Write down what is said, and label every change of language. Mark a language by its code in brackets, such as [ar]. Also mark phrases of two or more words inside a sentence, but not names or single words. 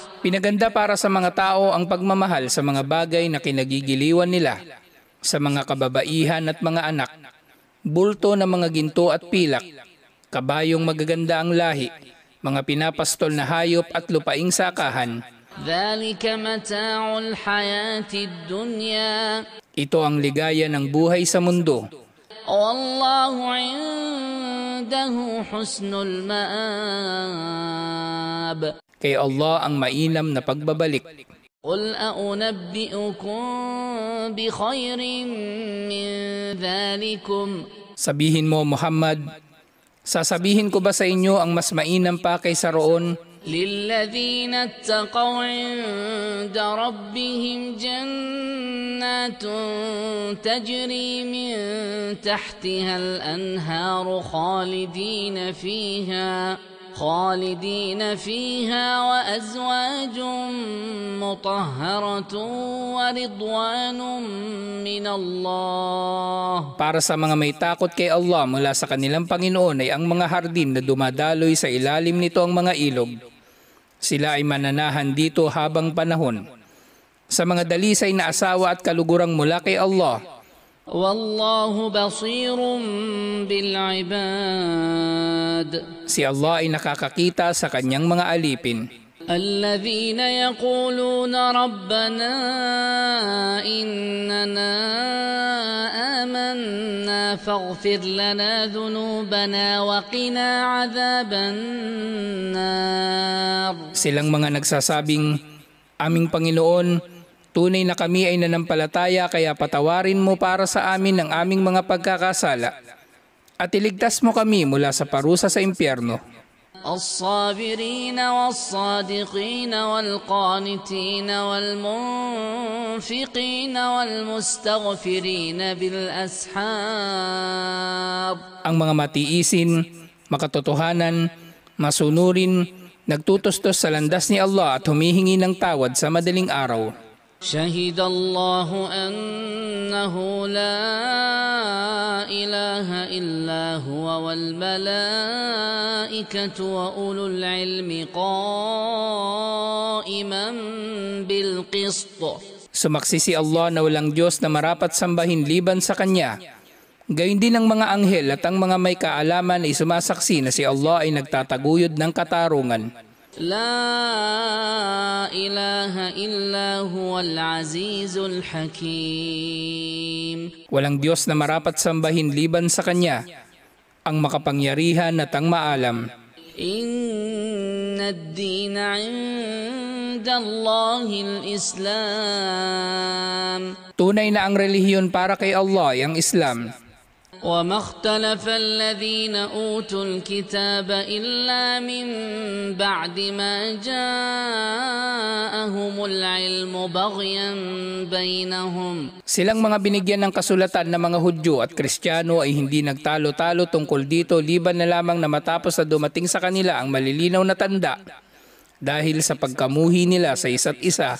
[tl] Pinaganda para sa mga tao ang pagmamahal sa mga bagay na kinagigiliwan nila, sa mga kababaihan at mga anak, bulto na mga ginto at pilak, kabayong magaganda ang lahi, mga pinapastol na hayop at lupaing sakahan. [ar] ذلك متاع الحياة الدنيا. [tl] Ito ang ligaya ng buhay sa mundo. [ar] والله عنده حسن المآب. [tl] Kay Allah ang mainam na pagbabalik. [ar] قل أنبئكم بخير من ذلكم. [tl] Sabihin mo, Muhammad, sasabihin ko ba sa inyo ang mas mainam pa kaysa roon? [ar] للذين اتقوا عند ربهم جنات تجري من تحتها الأنهار خالدين فيها وأزواج مطهرة ورضوان من الله. [tl] Para sa mga may takot kay Allah mula sa kanilang Panginoon ay ang mga hardin na dumadaloy sa ilalim nito ang mga ilog. Sila ay mananahan dito habang panahon. Sa mga dalisay na asawa at kalugurang mula kay Allah. [ar] والله بصير بالعباد. [tl] Si Allah ay nakakakita sa kanyang mga alipin. [ar] الذين يقولون ربنا إننا آمنا فاغفر لنا ذنوبنا وقنا عذاب النار. [tl] Silang mga nagsasabing, aming Panginoon, tunay na kami ay nanampalataya kaya patawarin mo para sa amin ang aming mga pagkakasala at iligtas mo kami mula sa parusa sa impyerno. [ar] الصابرين والصادقين والقانتين والمنفقين والمستغفرين بالأسحار. [tl] Ang mga matiisin, makatotohanan, masunurin, nagtutustos sa landas ni Allah at humihingi ng tawad sa madaling araw. [ar] شهد الله أنه لا إله إلا هو والملائكة وأولو العلم قائما بالقسط. [tl] Sumaksi si Allah na walang Diyos na marapat sambahin liban sa Kanya. Gayun din ang mga anghel at ang mga may kaalaman ay sumasaksi na si Allah ay nagtataguyod ng katarungan. [ar] لا إله إلا هو العزيز الحكيم. [tl] Walang Diyos na marapat sambahin liban sa Kanya, ang makapangyarihan at ang maalam. [ar] إن الدين عند الله الإسلام. [tl] Tunay na ang relihiyon para kay Allah ay ang Islam. [ar] وما اختلف الذين أوتوا الكتاب إلا من بعد ما جاءهم العلم بغيا بينهم. [tl] Silang mga binigyan ng kasulatan na mga Hudyo at Kristiyano ay hindi nagtalo-talo tungkol dito liban na lamang na matapos na dumating sa kanila ang malilinaw na tanda dahil sa pagkamuhi nila sa isa't isa.